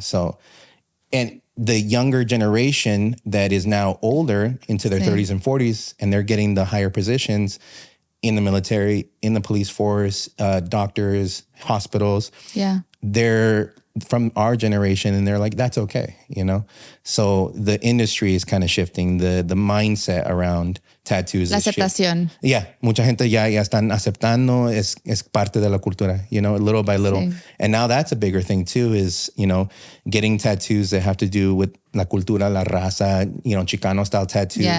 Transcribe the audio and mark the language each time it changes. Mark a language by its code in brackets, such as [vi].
[en] So, and the younger generation that is now older, into their 30s and 40s, and they're getting the higher positions in the military, in the police force, doctors, hospitals. Yeah. They're from our generation, and they're like, that's okay, So the industry is kind of shifting. The mindset around tattoos. [es] La aceptación. Yeah, mucha gente ya están aceptando. Es parte de la cultura, [en] little by little. [es] Sí. [en] And now that's a bigger thing too, is, getting tattoos that have to do with [es] la cultura, la raza, [en] Chicano style tattoos.